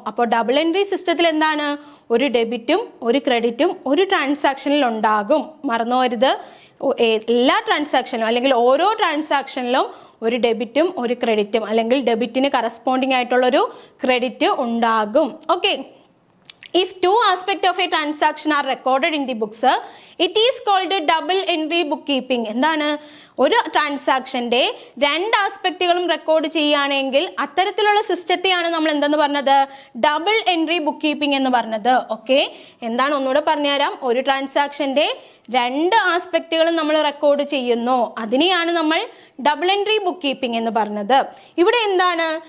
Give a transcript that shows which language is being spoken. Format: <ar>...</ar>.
<ml>അപ്പോൾ double entry സിസ്റ്റത്തിൽ എന്താണ്? ഒരു ഡെബിറ്റും ഒരു ക്രെഡിറ്റും ഒരു ട്രാൻസാക്ഷനിൽ ഉണ്ടാകും. മറന്നു പോകരുത്, എല്ലാ ട്രാൻസാക്ഷനിലും അല്ലെങ്കിൽ ഓരോ ട്രാൻസാക്ഷനിലും ഒരു ഡെബിറ്റും ഒരു ക്രെഡിറ്റും അല്ലെങ്കിൽ ഡെബിറ്റിന് കറസ്പോണ്ടിങ് ആയിട്ടുള്ള ഒരു ക്രെഡിറ്റ് ഉണ്ടാകും.</ml> <en>Okay, if two aspects of a transaction are recorded in the books, it is called double entry bookkeeping.</en> <ml>എന്താണ്? ഒരു ട്രാൻസാക്ഷന്റെ രണ്ട് ആസ്പെക്റ്റുകളും റെക്കോർഡ് ചെയ്യുകയാണെങ്കിൽ അത്തരത്തിലുള്ള സിസ്റ്റത്തെയാണ് നമ്മൾ എന്തെന്ന് പറഞ്ഞത്? ഡബിൾ എൻട്രി ബുക്ക് കീപ്പിംഗ് എന്ന് പറഞ്ഞത്. ഓക്കെ, എന്താണ്? ഒന്നുകൂടെ പറഞ്ഞുതരാം. ഒരു ട്രാൻസാക്ഷന്റെ രണ്ട് ആസ്പെക്റ്റുകളും നമ്മൾ റെക്കോർഡ് ചെയ്യുന്നു, അതിനെയാണ് നമ്മൾ ഡബിൾ എൻട്രി ബുക്ക് കീപ്പിംഗ് എന്ന് പറഞ്ഞത്. ഇവിടെ എന്താണ്?</ml>